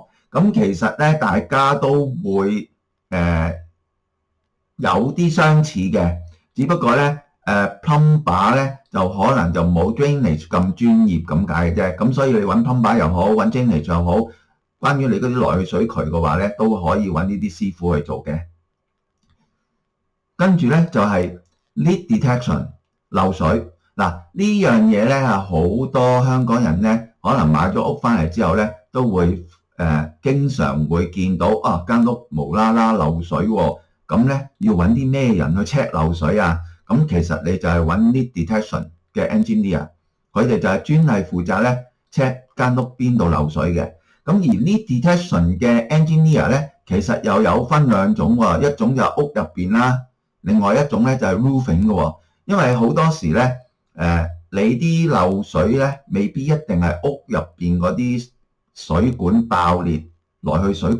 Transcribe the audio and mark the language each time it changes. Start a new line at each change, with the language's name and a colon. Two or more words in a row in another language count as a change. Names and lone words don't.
Cantonese: 咁其實咧大家都會有啲相似嘅，只不過咧plumber 咧就可能就冇 drainage 咁專業咁解嘅啫。咁所以你揾 plumber 又好，揾 drainage 又好，關於你嗰啲來去水渠嘅話咧，都可以揾呢啲師傅去做嘅。跟住咧就係
English: leak detection
Cantonese: 漏水。嗱，呢樣嘢咧係好多香港人咧，可能買咗屋翻嚟之後咧，都會經常會見到間屋無啦啦漏水喎。咁咧要揾啲咩人去 check 漏水啊？咁其實你就係揾
English: leak detection
Cantonese: 嘅 engineer，佢哋就係專係負責咧 check 間屋邊度漏水嘅。咁而
English: leak detection
Cantonese: 嘅 engineer 咧，其實又有分兩種喎，一種就係屋入邊啦，另外一種咧就係 roofing 嘅喎。因為好多時咧，你啲漏水咧未必一定係屋入邊嗰啲水管爆裂，來去水